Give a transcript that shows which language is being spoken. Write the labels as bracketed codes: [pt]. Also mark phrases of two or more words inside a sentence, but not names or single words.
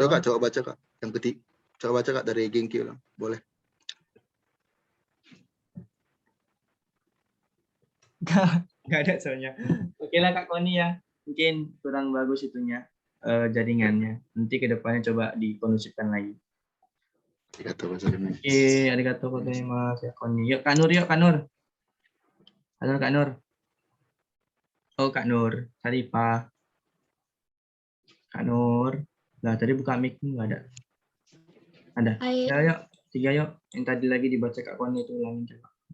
[id] Yo Kak, coba baca Kak. Yang ketiga. Coba baca Kak dari Genki ulang. Boleh. Nggak ada soalnya. Oke lah Kak Koni ya. Mungkin kurang bagus itunya jaringannya. Nanti ke depannya coba dikondusifkan lagi. [ja] ありがとうございます. [id] Oke, [ja] ありがとうございます [id] ya Koni. Yuk Kak Nur, yuk Kak Nur. Halo Kak Nur. Oh Kak Nur, Saripah. Kak Nur. Nah tadi buka mic nggak ada. Ada. Hai. Ya yuk, 3 yuk. Yang tadi lagi dibaca Kak Koni itu ulangin coba.